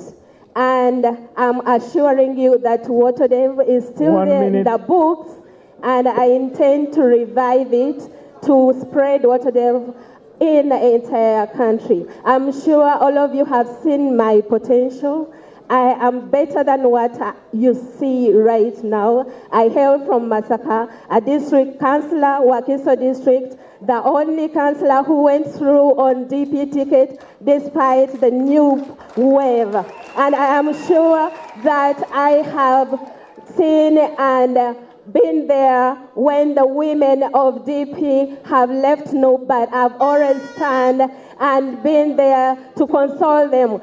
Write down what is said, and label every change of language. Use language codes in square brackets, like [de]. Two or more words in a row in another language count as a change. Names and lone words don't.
[en] And I'm assuring you that WaterDev is still there in the books, and I intend to revive it to spread WaterDev in the entire country. I'm sure all of you have seen my potential. I am better than what you see right now. I hail from Masaka, a district councillor, Wakiso district, the only councillor who went through on DP ticket despite the new wave. And I am sure that I have seen and been there when the women of DP have left no, but I've always stand and been there to console them.